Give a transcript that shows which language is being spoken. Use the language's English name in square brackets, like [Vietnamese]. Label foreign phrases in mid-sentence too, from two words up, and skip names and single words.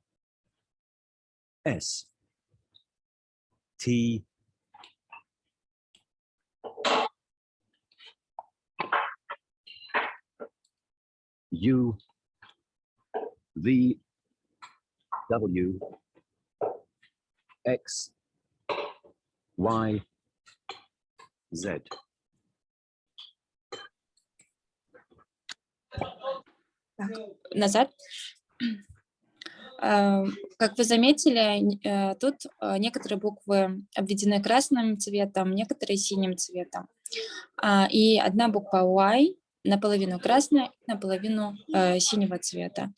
[English] S, T, U, V, W, X, Y, Z. [Russian] Так, назад. Как вы заметили, тут некоторые буквы обведены красным цветом, некоторые синим цветом. И одна буква Y наполовину красная, наполовину синего цвета.